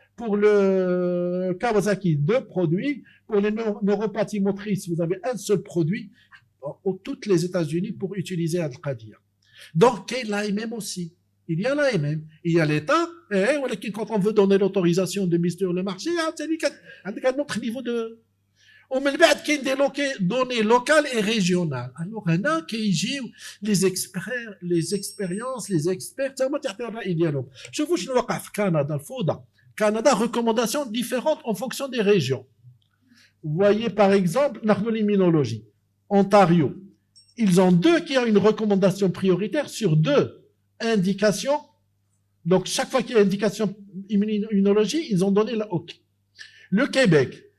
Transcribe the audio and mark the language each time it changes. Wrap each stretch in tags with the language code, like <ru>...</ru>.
<fr>Pour le Kawasaki, 2 produits. Pour les neuropathies motrices, vous avez un seul produit toutes les États-Unis pour utiliser Al-Qadir. Donc, il y a l'AMM aussi. Il y a l'AMM. Il y a l'État. Et quand on veut donner l'autorisation de mise sur le marché, c'est un autre niveau de...</fr> <ar>ومن بعد كاين</ar> <fr>دي données locales et régionales.</fr> <ar>Alors هنا كيجيو</ar> <fr>les expériences, les experts</fr> <ar>تما تعطيو الرأي ديالهم. شوفوا شنو وقع في كندا الفوضى.</ar> <fr>Canada, recommandations différentes en fonction des régions. Vous voyez par exemple, l'immunologie. Ontario. Ils ont 2 qui ont une recommandation prioritaire sur 2 indications. Donc chaque fois qu'il y a indication immunologie, ils ont donné la OK. Le Québec.</fr>